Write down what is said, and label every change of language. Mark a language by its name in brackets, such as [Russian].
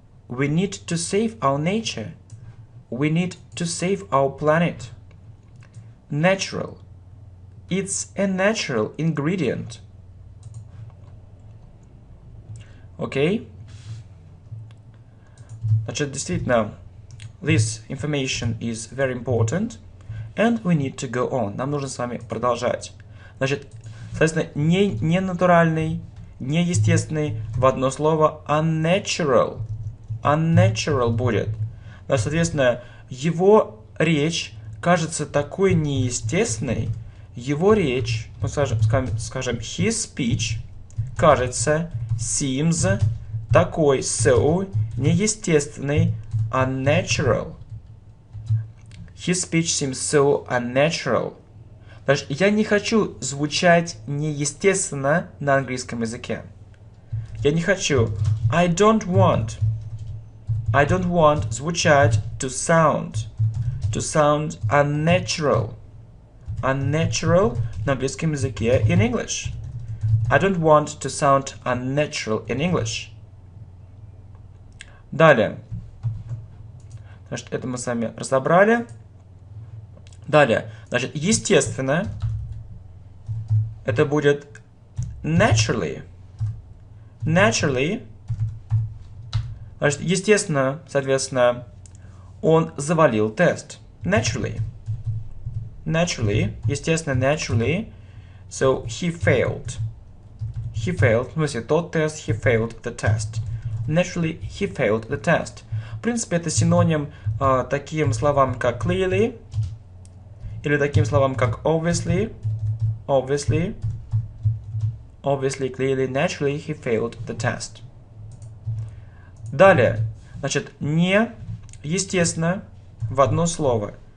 [English] We need to save our nature. We need to save our planet. Natural. It's a natural ingredient. Okay? [Russian] Значит, действительно, [English] this information is very important, and we need to go on. [Russian] Нам нужно с вами продолжать. Значит, соответственно, не натуральный, неестественный, в одно слово unnatural. Unnatural будет. Соответственно, его речь кажется такой неестественной, его речь, мы скажем, [English] his speech, [Russian] кажется, seems, такой, so, неестественный, unnatural. [English] His speech seems so unnatural. [Russian] Даже я не хочу звучать неестественно на английском языке. Я не хочу. [English] I don't want [Russian] звучать [English] to sound unnatural. [Russian] Unnatural на английском языке [English] in English. I don't want to sound unnatural in English. [Russian] Далее. Значит, это мы с вами разобрали. Далее. Значит, естественно, это будет naturally. [English] Naturally. [Russian] Значит, естественно, соответственно, он завалил тест. [English] Naturally. Naturally. [Russian] Естественно, [English] naturally. So, he failed. He failed. [Russian] В смысле, тот тест, [English] he failed the test. Naturally, he failed the test. [Russian] В принципе, это синоним таким словам, как clearly, или таким словам, как obviously, clearly, [English] naturally, he failed the test. [Russian] Далее, значит, не, естественно, в одно слово.